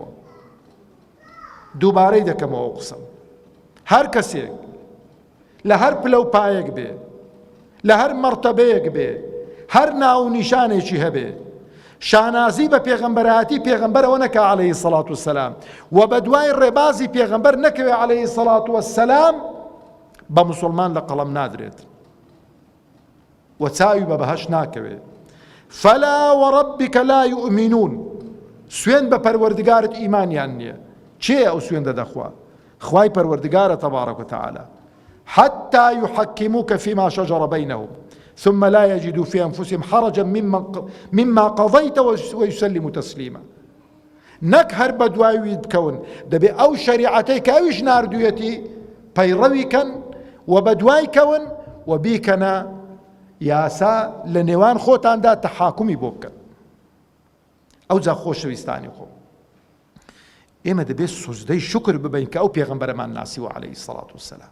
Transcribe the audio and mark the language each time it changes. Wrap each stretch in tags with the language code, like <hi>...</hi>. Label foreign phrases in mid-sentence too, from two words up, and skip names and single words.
<ckb>دووبارەی دەکەمەوە قسەم هەر کەسێک لە هەر پلە و پایەک بێ لە هەر مەرتەبەیەک بێ هەر ناو نیشانێکی هەبێ شانازی بە پێغەمبەرهاتی پێغەمبەرەوە نەکا</ckb> <ar>عەلەیهی سەڵات وسەلام</ar> <ckb>و بە دوای ڕێبازی پێغەمبەر نەکەوێ</ckb> <ar>عەلەیهی سەڵات وسەلام</ar> <ckb>بە موسڵمان لە قەڵەم نادرێت و چاوی بە بەهەشت ناکەوێ.</ckb> <ar>فەلا وەڕەبیکە لا یؤمینون</ar> <ckb>سوێن بە پەروەردگارت ئیمانیان نییە. چێ ئەو سوێن دەدەخوا؟ خوای پەروەردگارە</ckb> <ar>تەبارەک وتەعالە. حتى يحكموك فيما شجر بينهم ثم لا يجدوا في أنفسهم حرجا مما قضيت ويسلموا تسليما.</ar> <ckb>نەک هەر بە دوایی بکەون دەبێ ئەو شەریعەتەی کە ئەویش ناردوویەتی پەیڕەویکەن و بە دوای کەون و بیکەنە یاسا لە نێوان خۆتاندا تەحاکومی بۆ بکەن. ئەو جا خۆشەویستانی خۆ ئێمە دەبێت سوزدەی شکر ببین کە ئەو پێغەمبەرەمان ناسیوە</ckb> <ar>عەلەیهی سەڵات وسەلام.</ar>